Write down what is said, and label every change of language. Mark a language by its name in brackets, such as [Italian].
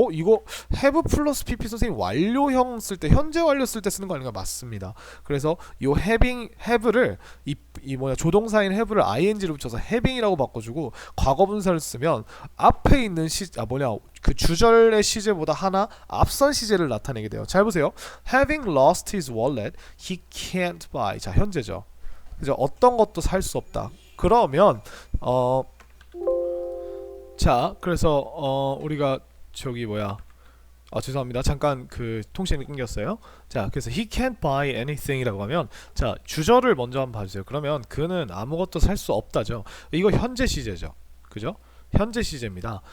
[Korean] 이거 have 플러스 pp 선생님 완료형 쓸 때, 현재 완료 쓸 때 쓰는 거 아닌가? 맞습니다. 그래서 요 have를 조동사인 have를 ing로 붙여서 having이라고 바꿔주고 과거분사를 쓰면 앞에 있는 그 주절의 시제보다 하나 앞선 시제를 나타내게 돼요. 잘 보세요. [English] Having lost his wallet, he can't buy. [Korean] 자, 현재죠. 그죠? 어떤 것도 살 수 없다. 그러면 자, 그래서 우리가 죄송합니다. 잠깐 그 통신이 끊겼어요. 자, 그래서 [English] he can't buy anything [Korean] 이라고 하면, 자, 주절을 먼저 한번 봐주세요. 그러면 그는 아무것도 살 수 없다죠. 이거 현재 시제죠. 그죠? 현재 시제입니다.